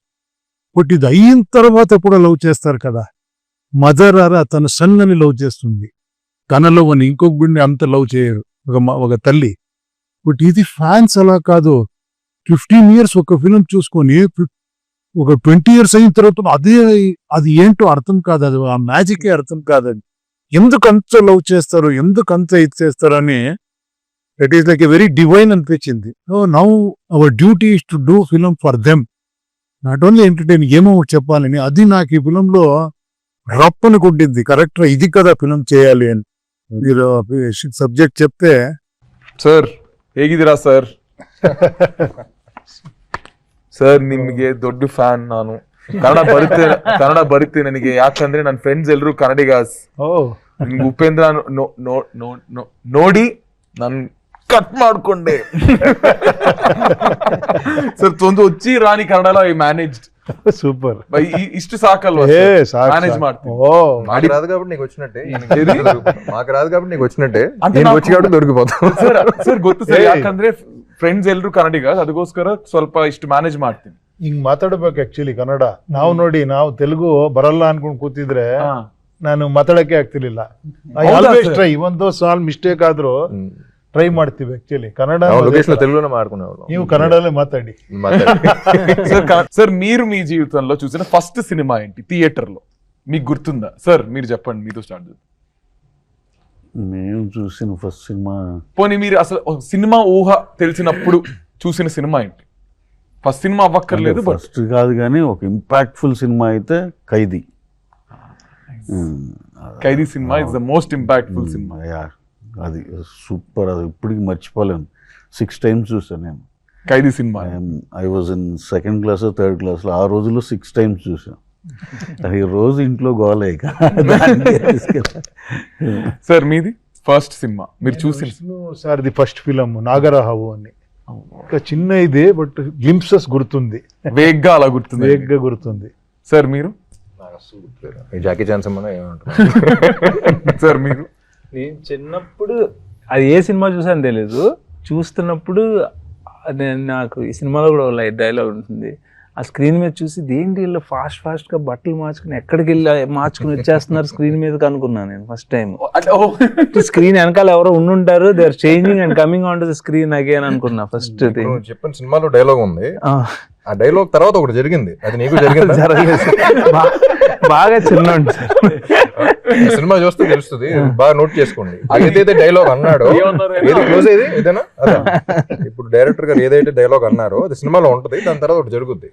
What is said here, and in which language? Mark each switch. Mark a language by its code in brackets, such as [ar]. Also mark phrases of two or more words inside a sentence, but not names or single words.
[te] బట్ ఇది అయిన తర్వాత కూడా లవ్ చేస్తారు కదా, మదర్ తన సన్నని లవ్ చేస్తుంది, తనలో అని ఇంకొక బిడ్డని అంత లవ్ చేయరు ఒక తల్లి. బట్ ఇది ఫ్యాన్స్ అలా కాదు. 15 years ఒక ఫిలిం చూసుకొని ఒక 20 years అయిన తర్వాత అది ఏంటో అర్థం కాదు, అది ఆ మ్యాజికే అర్థం కాదు. అది ఎందుకు అంత లవ్ చేస్తారు, ఎందుకు అంత ఇది చేస్తారు అని [en] it is like a very divine [te] అనిపించింది. [en] Now our duty is to do film for them, not only entertain, [te] ఏమో చెప్పాలని. అది నాకు ఈ ఫిలంలో రప్పని కొట్టింది. కరెక్ట్, ఇది కదా ఫిలం చేయాలి అని మీరు సబ్జెక్ట్ చెప్తే. [kn] ಸರ್ ಹೇಗಿದ್ದೀರಾ ಸರ್? ಸರ್ ನಿಮ್ಗೆ ದೊಡ್ಡ ಫ್ಯಾನ್ ನಾನು. ಕನ್ನಡ ಬರುತ್ತೆ ನನಗೆ, ಯಾಕಂದ್ರೆ ನನ್ನ ಫ್ರೆಂಡ್ಸ್ ಎಲ್ಲರೂ ಕನ್ನಡಿಗಾಸ್. ನಿಮ್ಗೆ ಉಪೇಂದ್ರ ನೋಡಿ ನಾನು ಕಟ್ ಮಾಡ್ಕೊಂಡೆ. ಸರ್ ಒಂದು [te] వచ్చి రాని కన్నడలో [en] I managed. [te] సూపర్, [kn] ఇಷ್ಟು సాకల్వా మేనేజ్ ಮಾಡ್ತೀನಿ. [te] మాకు రాదు కాబట్టి నీకు వచ్చినట్టే, మాకు రాదు కాబట్టి నీకు వచ్చినట్టే, వచ్చి కాబట్టి దొరికిపోతాం. [kn] ಸರ್ ಗೊತ್ತು ಸರ್, ಯಾಕಂದ್ರೆ ಫ್ರೆಂಡ್ಸ್ ಎಲ್ಲರೂ ಕನ್ನಡಿಗ, ಅದಕ್ಕೋಸ್ಕರ ಸ್ವಲ್ಪ ಇಷ್ಟು ಮ್ಯಾನೇಜ್ ಮಾಡ್ತೀನಿ. ಹಿಂಗ್ ಮಾತಾಡ್ಬೇಕು ಆಕ್ಚುಲಿ ಕನ್ನಡ. ನಾವು ನೋಡಿ, ನಾವು ತೆಲುಗು ಬರಲ್ಲ ಅನ್ಕೊಂಡ್ ಕೂತಿದ್ರೆ ನಾನು ಮಾತಾಡಕ್ಕೆ ಆಗ್ತಿರ್ಲಿಲ್ಲ. [en] I always try, [kn] ಒಂದು ಸಾಲ್ ಮಿಸ್ಟೇಕ್ ಆದ್ರೂ ಟ್ರೈ ಮಾಡ್ತೀವಿ ಆಕ್ಚುಲಿ. ಕನ್ನಡ [te] తెలుగులోనే మాట్లాడుకునేవాళ్ళం, ನೀವು కన్నడలో మాట్లాడి. సార్ మీరు మీ జీవితంలో చూసిన ఫస్ట్ సినిమా ఏంటి థియేటర్ లో మీకు గుర్తుందా? సార్ మీరు చెప్పండి, మీతో స్టార్ట్ చేద్దాం. నేను చూసిన ఫస్ట్ సినిమా, పోనీ మీరు అసలు సినిమా ఊహ తెలిసినప్పుడు చూసిన సినిమా ఏంటి? ఫస్ట్ సినిమా అవ్వక్కర్లేదు, ఫస్ట్ కాదు కానీ ఒక [en] impactful cinema [te] అయితే ఖైదీ. [en] Khaidi cinema is the most impactful cinema. [te] అది సూపర్, అది ఇప్పటికి మర్చిపోలేను. 6 times చూసాను నేను ఖైదీ సినిమా. [en] I was in 2nd class, 3rd class. [te] ఆ రోజుల్లో 6 times చూసాను. అది రోజు ఇంట్లో గోలే. సార్ మీది ఫస్ట్ సినిమా మీరు చూసిన? సార్ది ఫస్ట్ ఫిలం నాగరహావు అని. ఒక చిన్న ఇదే, [en] but glimpses [te] గుర్తుంది, వేగ్గా అలా గుర్తుంది, వేగ్గా గుర్తుంది. సార్ మీరు? జాకీ చాన్ సినిమా ఏమంటారు? సార్ మీరు? నేను చిన్నప్పుడు అది ఏ సినిమా చూసాను తెలీదు, చూస్తున్నప్పుడు నాకు ఈ సినిమాలో కూడా [en] light dialogue [te] ఉంటుంది. ఆ స్క్రీన్ మీద చూసి దేంటి వీళ్ళు ఫాస్ట్గా బట్టలు మార్చుకుని ఎక్కడికి వెళ్ళి మార్చుకుని వచ్చేస్తున్నారు స్క్రీన్ మీదకి అనుకున్నాను నేను [en] first time. [te] స్క్రీన్ వెనకాల ఎవరో ఉండుంటారు, [en] They are changing and coming on to the screen again [te] అనుకున్నా ఫస్ట్. చెప్పిన సినిమాలో డైలాగ్ ఉంది, ఆ డైలాగ్ తర్వాత ఒకటి జరిగింది, అది నీకు జరిగింది? జరగలేదు, బాగా చిన్న సినిమా చూస్తే తెలుస్తుంది, బాగా నోట్ చేసుకోండి. ఏదైతే డైలాగ్ అన్నాడో, ఏది క్లోజ్ అయ్యేది ఇదేనా? ఇప్పుడు డైరెక్టర్ గారు ఏదైతే డైలాగ్ అన్నారో అది సినిమాలో ఉంటది, దాని తర్వాత ఒకటి జరుగుద్ది.